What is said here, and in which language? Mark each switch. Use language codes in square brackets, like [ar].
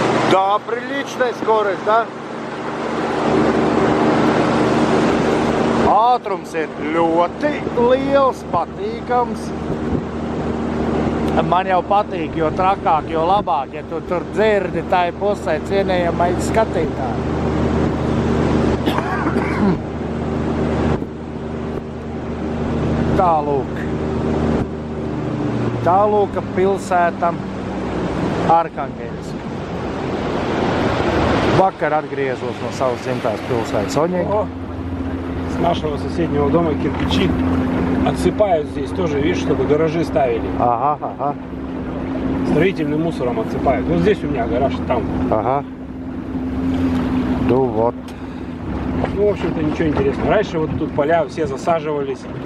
[ru] Да, приличная скорость, да? [lv] Ātrums ir ļoti liels, patīkams. Man jau patīk, jo trakāk, jo labāk, ja tu tur dzirdi tai pusē cienējamai skatītāji. Tālūka pilsēta Arhangelska. Vakar atgriezos no savas dzimtās pilsētas Oņega. [ru] О, с нашего соседнего дома кирпичи отсыпают здесь тоже, видишь, чтобы гаражи ставили. Ага. Строительным мусором отсыпают. Вот здесь у меня гараж, там. Ага. Ну вот. Ну, в общем-то, ничего интересного. Раньше вот тут поля все засаживались